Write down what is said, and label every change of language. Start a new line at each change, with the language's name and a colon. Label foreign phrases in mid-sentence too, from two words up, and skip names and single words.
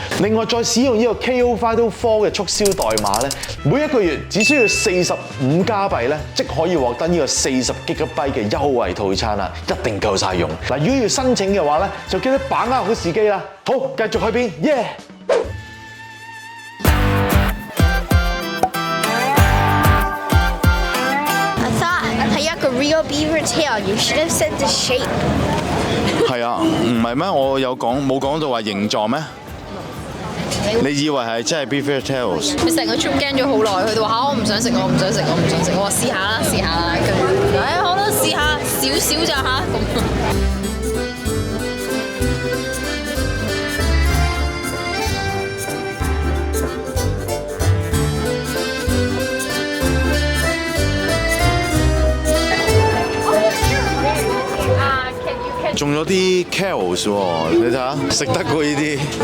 Cantonese: 另外再使用呢個 KO Fido 4嘅促銷代碼咧，每一個月只需要45加幣咧，即可以獲得呢個40 GB 嘅優惠套餐啦，一定夠晒用。嗱，如果要申請嘅話咧，就記得把握好時機啦。好，繼續去邊？耶！係一個
English: real beaver tail. You should have said the shape.
Cantonese: 係啊，唔係咩？我有講冇講到話形狀咩？你以為係真係
English: beaver tails？
Cantonese: 佢成個 trip 驚咗好耐，佢哋話嚇我唔想食，我唔想食，我唔想食。我話試下啦，試下啦。跟住好啦，試下少少咋嚇咁。仲有啲 carrots 喎，你睇下，食得過呢啲。